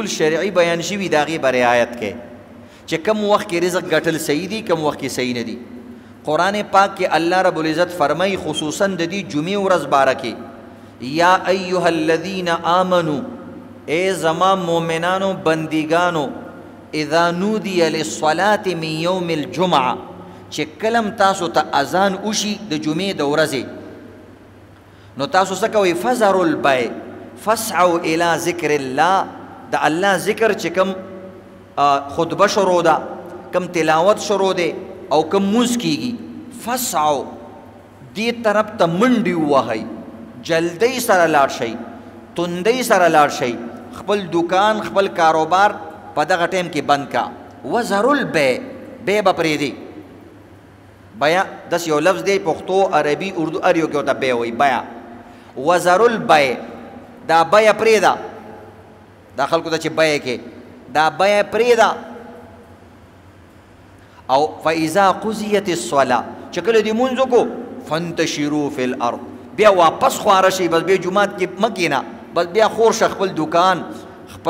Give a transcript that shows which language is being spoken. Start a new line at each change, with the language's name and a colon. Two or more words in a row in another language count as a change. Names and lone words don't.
Pashto: شرعي بیان شوي د هغې به رعایت کوي چې کوم وخت کې رزق ګټل صحیح دي کوم وخت کې صحیح نه دي قرآن پاک کې الله رب العزت فرمایي خصوصا د دې جمعې ورځ باره کې
Arabic: یا ایها الذین آمنوا
Pashto: ای زما مؤمنانو بندګانو
Arabic: اذا نودي للصلاة من يوم الجمعه
Pashto: چې کلم تاسو ته اذان وشي د جمعې د ورځې نو تاسو څه کوئ
Arabic: فذروا البيع فاسعوا الى ذکر الله
Pashto: د الله ذکر چې کوم خطبه شروع ده کوم تلاوت شروع ده او کوم موز کیږي فاسعوا دې طرف ته منډې ووهئ جلدی سره لاړ شئ تندی سره لاړ شئ خپل دکان خپل کاروبار په دغه ټیم کې بند کا
Arabic: وذروا البيع
Pashto: بے به پرېږدي بیا داس یو لفظ دی پښتو عربي اردو هر یو کې ورته بیا وایي بیا
Arabic: وذروا البيع
Pashto: دا بیا پرېږده دا خلکو ته چې بیا کې دا بیا پرېږده او
Arabic: فاذا قضیت الصلاه
Pashto: چې کله دې مونځ وکړو
Arabic: فانتشروا فی الارض
Pashto: بیا واپس خواره شي بس بیا جومات کې مه کښېنه بس بیا خور شه خپل دکان خپل